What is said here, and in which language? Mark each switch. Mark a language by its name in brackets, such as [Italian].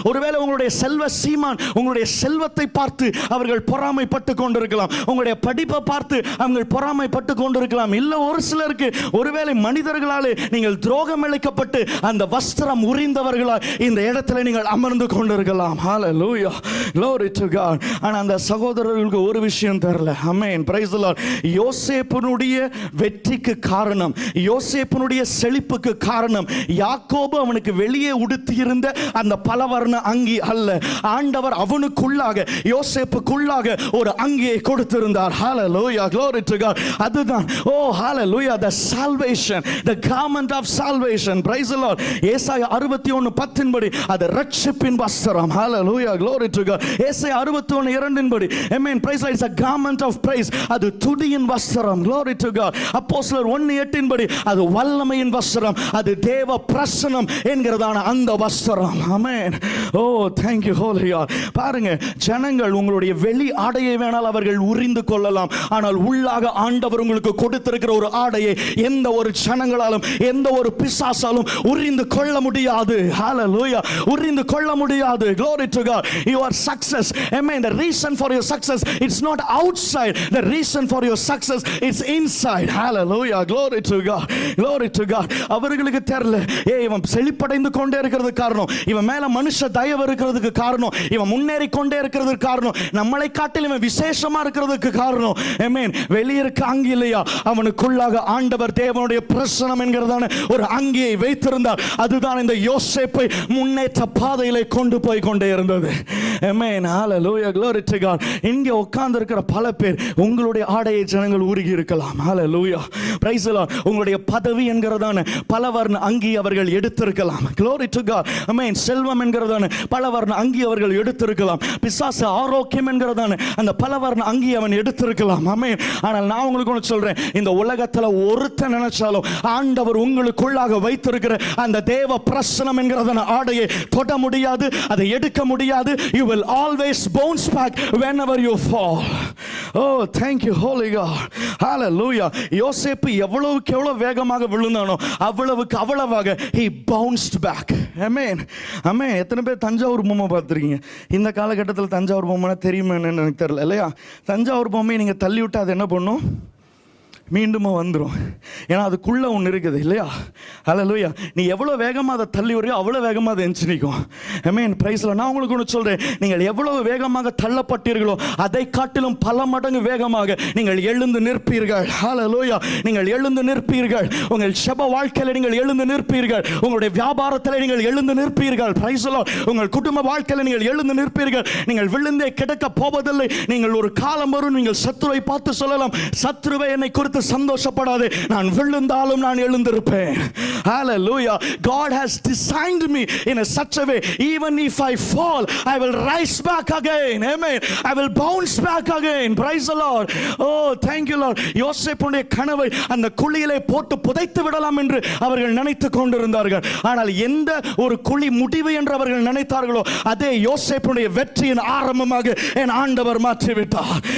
[Tamil] ஒருவேளை உங்களுடைய செல்வ சீமான், உங்களுடைய செல்வத்தை பார்த்து அவர்கள் பொறாமைப்பட்டு கொண்டிருக்கலாம். உங்களுடைய படிப்பை பார்த்து அவங்க பொறாமைப்பட்டு கொண்டிருக்கலாம். இல்ல, ஒரு சிலருக்கு ஒருவேளை மனிதர்களாலே நீங்கள் துரோகம் இழைக்கப்பட்டு அந்த வஸ்திரம் உரிந்தவர்களாய் இந்த இடத்துல நீங்கள் அமர்ந்து கொண்டிருக்கலாம். [English] Hallelujah, glory to God. [Tamil] ஆனா அந்த சகோதரர்களுக்கு ஒரு விஷயம் தெரியல. ஆமென், [English] Praise the lord. [Tamil] யோசேப்புனுடைய வெற்றிக்கு காரணம், யோசேப்புனுடைய செழிப்புக்கு காரணம் யாக்கோபு அவனுக்கு வெளியே உடுத்தி இருந்த அந்த பலவர்ண அங்கி அல்ல. ஆண்டவர் அவனுக்குள்ளாக, யோசேப்புக்குள்ளாக ஒரு அங்கியை கொடுத்திருந்தார். [English] Hallelujah, glory to God. அதுதான், oh hallelujah, the salvation, the garment of salvation. Praise the Lord. [Tamil] ஏசாயா 61:10 படி அது ரட்சிப்பின் வஸ்திரம். [English] Hallelujah, glory to God. [Tamil] ஏசாயா 61:2 படி, [English] amen, praise the Lord, it's a garment of praise. [Tamil] அது துதியின் வஸ்திரம். [English] Glory to God. [Tamil] அப்போஸ்தலர் 1:8 படி அது வல்லமையின் வஸ்திரம், அது தேவ பிரசன்னம் என்கிறதான அந்த வஸ்திரம். Amen. [English] Oh, thank you holy God. [Tamil] பாருங்க, ஜனங்கள் உங்களுடைய வெளி ஆடையை வேணால் அவர்கள் உரிந்து கொள்ளலாம், ஆனால் உள்ளாக ஆண்டவர் உங்களுக்கு கொடுத்திருக்கிற ஒரு ஆடையை எந்த ஒரு ஜனங்களாலும் எந்த ஒரு பிசாசாலும் உரிந்து கொள்ள முடியாது. ஹல்லேலூயா, உரிந்து கொள்ள முடியாது. [English] Glory to God. Your success, amen, the reason for your success, it's not outside. The reason for your success, it's inside. Hallelujah, glory to God, glory to God. [Tamil] அவர்களுக்கு தெரியல, இவன் செழிப்படைந்து கொண்டே இருக்கிறதுக்கு காரணம், இவன் மேல மனுஷ தயவு இருக்கிறதுக்கு காரணம், இவன் முன்னேறி கொண்டே இருக்கிறதுக்கு காரணம், நம்மளை காட்டில் இவன் விசேஷமா இருக்கிறதுக்கு காரணம், amen, வெளியிருக்க அங்கி இல்லையா, அவனுக்குள்ளாக ஆண்டவர் தேவனுடைய பிரசன்னம் என்கிறதான ஒரு அங்கியை வைத்திருந்தார். அதுதான் இந்த யோசேப்பை முன்னேற்ற பாதையிலே கொண்டு போய் கொண்டே இருந்தது. [English] Amen, hallelujah, glory to God. [Tamil] இங்க உட்கார்ந்து இருக்கிற பல பேர் உங்களுடைய ஆடையை ஜனங்கள் உருகி இருக்கலாம். ஹல்லேலூயா, [English] Praise the Lord. [Tamil] உங்களுடைய பதவி என்கிறதான பலவர்ண அங்கி அவர்கள் எடுத்திருக்கலாம். [English] glory to God. [Tamil] ஆமென். செல்வம் என்கிறதான பலவர்ண அங்கி அவர்கள் எடுத்திருக்கலாம். பிசாசு ஆரோக்கியம் என்கிறதான அந்த பலவர்ண அங்கி அவன் எடுத்திருக்கலாம். ஆமென். ஆனால் நான் உங்களுக்கு ஒன்று சொல்றேன், இந்த உலகத்துல ஒருத்தன் நினைச்சாலும் ஆண்டவர் உங்களுக்குள்ளாக வைத்திருக்கிற அந்த தேவ பிரசன்னம் என்கிறதான ஆடையை தொட முடியாது, அதை எடுக்க முடியாது. [English] You will always bounce back whenever you fall. Oh, thank you holy God. Hallelujah. [Tamil] யோசேப்பு எவ்வளவுக்கு எவ்வளவு வேகமாக விழுந்தானோ அவ்வளவுக்கு அவ்வளவாக [English] he bounced back. Amen. Amen. [Tamil] எத்தனை பேர் தஞ்சாவூர் பொம்மை பார்த்துருக்கீங்க? இந்த காலகட்டத்தில் தஞ்சாவூர் பொம்மைனா தெரியுமா என்னன்னு எனக்கு தெரியல இல்லையா? தஞ்சாவூர் பொம்மையை நீங்க தள்ளி விட்டு அது என்ன பண்ணும்? மீண்டும் வந்துடும். ஏன்னா அதுக்குள்ள ஒன்று இருக்குது இல்லையா? ஹல்லேலூயா. நீ எவ்வளோ வேகமாக அதை தள்ளி வரையோ அவ்வளோ வேகமாக அதை எஞ்சி நிற்கும். ஆமென், [English] Praise the Lord. [Tamil] நான் உங்களுக்கு ஒன்று சொல்கிறேன், நீங்கள் எவ்வளவு வேகமாக தள்ளப்பட்டீர்களோ அதை காட்டிலும் பல மடங்கு வேகமாக நீங்கள் எழுந்து நிற்பீர்கள். ஹல்லேலூயா, நீங்கள் எழுந்து நிற்பீர்கள். உங்கள் செப வாழ்க்கையில் நீங்கள் எழுந்து நிற்பீர்கள். உங்களுடைய வியாபாரத்தில் நீங்கள் எழுந்து நிற்பீர்கள். [English] Praise the Lord. [Tamil] உங்கள் குடும்ப வாழ்க்கையில் நீங்கள் எழுந்து நிற்பீர்கள். நீங்கள் விழுந்தே கிடக்க போவதில்லை. நீங்கள் ஒரு காலம் வரும், நீங்கள் சத்துருவை பார்த்து சொல்லலாம், சத்துருவை என்னை குறித்து சந்தோஷப்படாதே, நான் விழுந்தாலும் நான் எழுந்திருப்பேன். [English] Hallelujah. God has designed me in a such a way, even if I fall I will rise back again. Amen. I will bounce back again. Praise the Lord. Oh, thank you Lord. [Tamil] யோசேப்புடைய கனவை அந்த குழியிலே போட்டு புதைத்து விடலாம் என்று அவர்கள் நினைத்துக் கொண்டிருந்தார்கள். ஆனால் எந்த ஒரு குழி முடிவு என்று அவர்கள் நினைத்தார்களோ அதே யோசேப்புடைய வெற்றியின் ஆரம்பமாக என் ஆண்டவர் மாற்றிவிட்டார்.